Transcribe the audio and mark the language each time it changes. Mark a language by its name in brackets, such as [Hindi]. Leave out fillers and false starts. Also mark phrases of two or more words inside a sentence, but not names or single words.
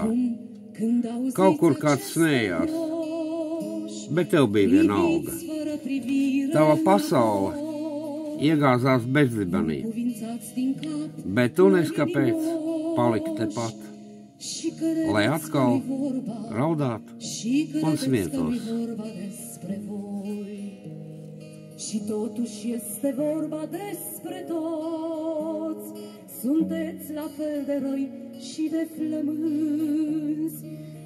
[Latvian] Kaut kur kāds smējās, bet tev bija viena alga. Tava pasaule iegāzās bezdibenī, bet tu neskapēc paliki tepat, lai atkal raudātu un smietos. [Romanian] Și totuși este vorba despre toți, sunteți la fel de răi și de flămânzi,